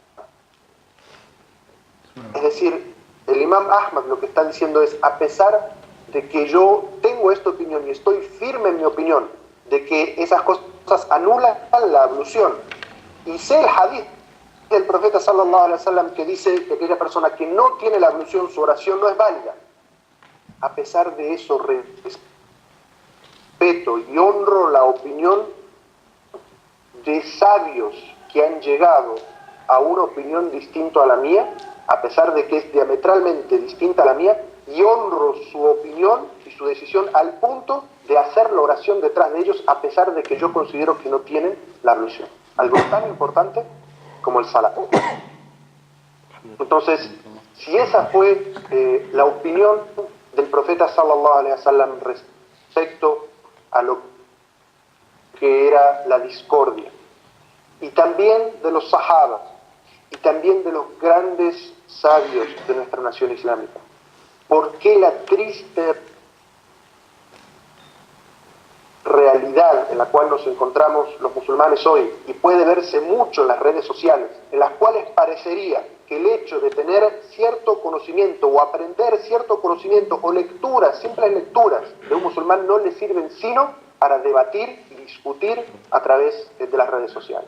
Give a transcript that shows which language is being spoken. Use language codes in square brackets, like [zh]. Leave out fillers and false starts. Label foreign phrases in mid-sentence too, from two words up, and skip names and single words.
[es] Es decir, el imam Ahmad lo que está diciendo es, a pesar de que yo tengo esta opinión y estoy firme en mi opinión de que esas cosas anulan la ablución, y sé el hadith del profeta [ar] صلى الله عليه وسلم [es] que dice que aquella persona que no tiene la ablución, su oración no es válida, a pesar de eso respeto y honro la opinión de sabios que han llegado a una opinión distinta a la mía, a pesar de que es diametralmente distinta a la mía, y honro su opinión y su decisión al punto de hacer la oración detrás de ellos, a pesar de que yo considero que no tienen la ablución. Algo tan importante como el salat. Entonces, si esa fue la opinión del profeta [ar] صلى الله عليه وسلم [es] respecto a lo que era la discordia, y también de los sahabas, y también de los grandes sabios de nuestra nación islámica, ¿por qué la triste realidad en la cual nos encontramos los musulmanes hoy, y puede verse mucho en las redes sociales, en las cuales parecería que el hecho de tener cierto conocimiento o aprender cierto conocimiento o lecturas, simples lecturas de un musulmán, no le sirven sino para debatir y discutir a través de las redes sociales?